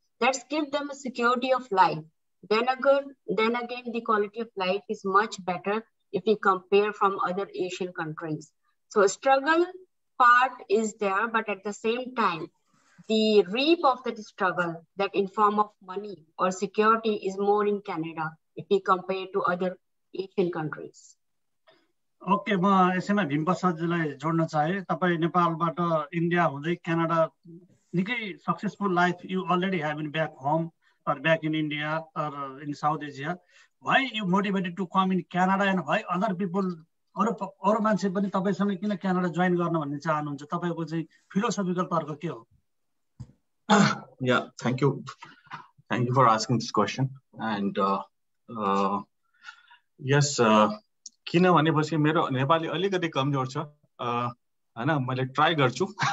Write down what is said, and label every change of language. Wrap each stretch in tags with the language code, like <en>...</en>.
<en>That's give them a security of life. Then again, the quality of life is much better if we compare from other Asian countries. So struggle part is there, but at the same time, the reap of that struggle, that in form of money or security, is more in Canada if we compare to other Asian countries.</en> <ne>Okay, म यसैमा भीम प्रसादजीलाई जोड्न चाहे।</ne> <en>तपाईं नेपालबाट इन्डिया हुँदै क्यानाडा निकै successful life you already have in back home or back in India or in South Asia. Why you motivated to come in Canada and why other people अरु मान्छे पनि तपाईसँग किन Canada join गर्न भन्ने चाहनुहुन्छ?</en> <ne>तपाईको चाहिँ फिलोसफिकल तर्क के हो?</ne> <en>Yeah, thank you for asking this question.</en> <ne>And yes, किन भनेपछि मेरो नेपाली अलिकति कमजोर छ हैन, मैले ट्राई गर्छु।</ne>